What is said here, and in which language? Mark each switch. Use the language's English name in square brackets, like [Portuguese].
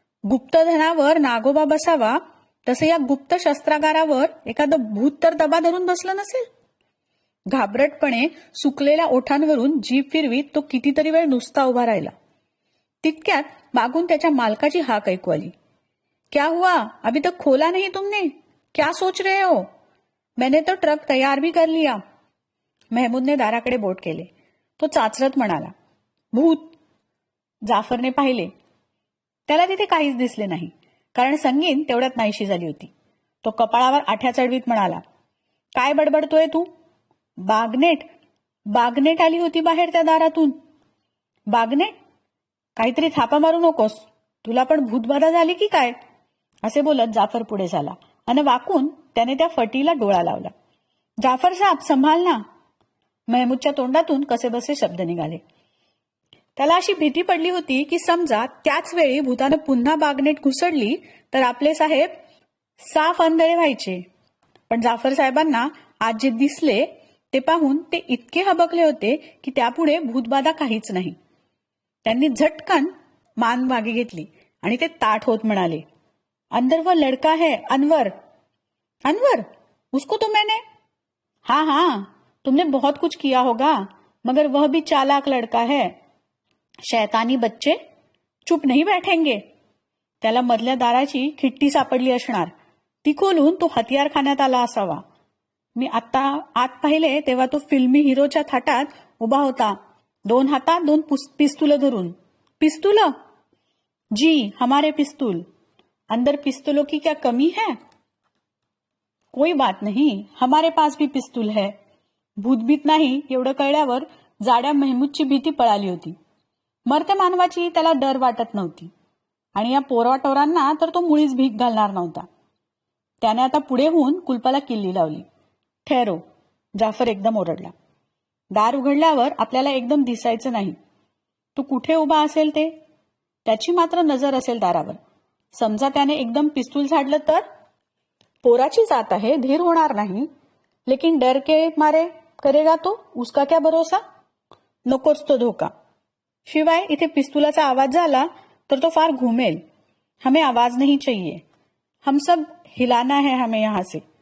[Marathi] गुप्तधनावर नागोबा बसावा तसे या गुप्त शस्त्रागारावर एखादं भूत तर दबा धरून बसलं नसेल. घाबरटपणे सुकलेल्या ओठांवरून जीभ फिरवीत तो कितीतरी वेळ नुसता उभा राहिला. तितक्यात मागून त्याच्या मालकाची हाक ऐकू आली. [Hindi] क्या हुआ, अभी तक खोला नहीं तुमने, क्या सोच रहे हो. मैंने तो ट्रक तैयार भी कर लिया. [Marathi] महमूदने दाराकडे बोट केले. तो चाचरत म्हणाला, भूत. जाफरने पाहिले. त्याला तिथे काहीच दिसले नाही, कारण संगीन तेवढ्यात नाहीशी झाली होती. तो कपाळावर आठ्या चढवीत म्हणाला, काय बडबडतोय तू. बागनेट आली होती बाहेर त्या दारातून. बागनेट? काहीतरी थापा मारू नकोस, तुला पण भूतबाधा झाली की काय. असे बोलत जाफर पुढे झाला आणि वाकून त्याने त्या फटीला डोळा लावला. जाफर साहेब [Hindi] संभाल ना. [Marathi] महमूदच्या तोंडातून कसेबसे शब्द निघाले. त्याला अशी भीती पडली होती की समजा त्याच वेळी भूतानं पुन्हा बागनेट घुसडली तर आपले साहेब साफ अंधळे व्हायचे. पण जाफर साहेबांना आज जे दिसले ते पाहून ते इतके हबकले होते की त्यापुढे भूतबाधा काहीच नाही. त्यांनी झटकन मान मागे घेतली आणि ते ताठ होत म्हणाले, [Hindi] अंदर वो लड़का है, [Marathi] अनवर. [Hindi] अनवर? उसको तो मैंने. हाँ, तुमने बहुत कुछ किया होगा, मगर वह भी चालाक लड़का है. शैतानी बच्चे चुप नहीं बैठेंगे. [Marathi] त्याला मधल्या दाराची खिट्टी सापडली असणार. ती खोलून तो हथियारखान्यात आला असावा. मी आता आत पाहिले तेव्हा तो फिल्मी हिरोच्या थाटात उभा होता दोन हातात दोन पिस्तूल धरून. [Hindi] पिस्तूल? जी, हमारे पिस्तूल. अंदर पिस्तूलों की क्या कमी है? कोई बात नहीं, हमारे पास भी पिस्तूल है. [Marathi] भूतभीत नाही एवढं कळल्यावर जाड्या मेहमूदची भीती पळाली होती. मरत्या मानवाची त्याला डर वाटत नव्हती आणि या पोराटोरांना तर तो मुळीच भीक घालणार नव्हता. त्याने आता पुढे होऊन कुलपाला किल्ली लावली. ठेरो, जाफर एकदम ओरडला. दार उघडल्यावर आपल्याला एकदम दिसायचं नाही. तू कुठे उभा असेल ते. त्याची मात्र नजर असेल दारावर. समजा त्याने एकदम पिस्तूल झाडलं तर? पोराची जात आहे, धीर होणार नाही. [Hindi] लेकिन डर के मारे करेगा तो, उसका क्या भरोसा. [Marathi] नकोच तो धोका. शिवाय इथे पिस्तुलाचा आवाज झाला तर तो फार घुमेल. [Hindi] हमें आवाज नहीं चाहिए. हम सब हिलाना है हमें यहां से.